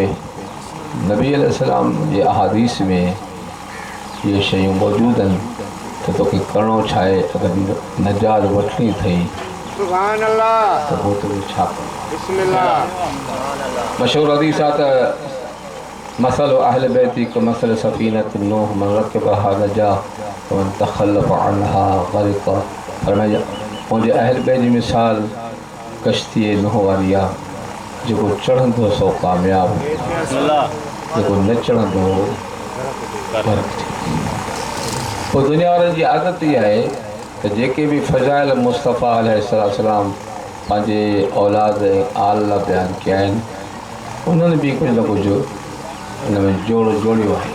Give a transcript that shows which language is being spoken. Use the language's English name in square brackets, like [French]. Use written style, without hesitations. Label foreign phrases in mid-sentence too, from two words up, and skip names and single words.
[Sindhi] नबी अलैहिस्सलाम जे अहादीस में इहे शयूं मौजूदु आहिनि त तोखे करिणो छा आहे। अगरि नजात वठणी अथई त पोइ तोखे छा करिणो। मशहूरु हदीस आहे त [Arabic] مثل أهل بيتي كمثل سفينة نوح من ركبها نجا ومن تخلف عنها غرق. [Sindhi] फरमाया मुंहिंजे अहल बैत जी मिसाल कश्ती नूह वारी आहे। जेको चढ़ंदो सो कामयाबु जेको न चढ़ंदो पोइ दुनिया वारनि जी आदत इहा आहे त जेके बि फ़ज़ाइल मुस्तफ़ा अलैहिस्सलाम पंहिंजे औलाद ऐं आल लाइ बयानु कया आहिनि उन्हनि बि कुझु न कुझु हिन में जोड़ियो आहे।